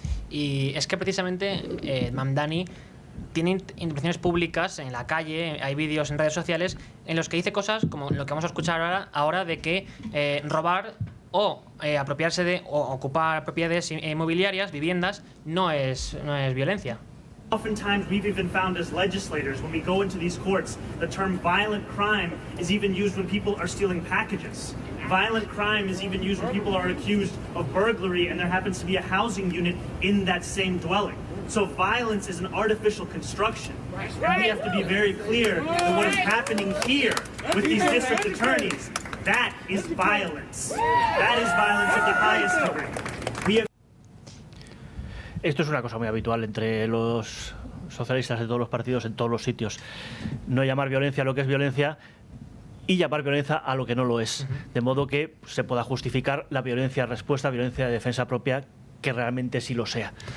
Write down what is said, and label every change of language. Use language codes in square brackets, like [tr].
[es] Y es que precisamente Mamdani tiene intervenciones públicas en la calle, hay vídeos en redes sociales en los que dice cosas como lo que vamos a escuchar ahora de que robar o apropiarse de o ocupar propiedades inmobiliarias, viviendas, no es violencia. [en] Oftentimes, we've even found as legislators, when we go into these courts, the term violent crime is even used when people are stealing packages. Violent crime is even used when people are accused of burglary and there happens to be a housing unit in that same dwelling. So violence is an artificial construction. And we have to be very clear that what is happening here with these district attorneys, that is violence. That is violence of the highest degree. We have [es] Esto es una cosa muy habitual entre los socialistas de todos los partidos en todos los sitios. No llamar violencia a lo que es violencia y llamar violencia a lo que no lo es. De modo que se pueda justificar la violencia respuesta, violencia de defensa propia, que realmente sí lo sea.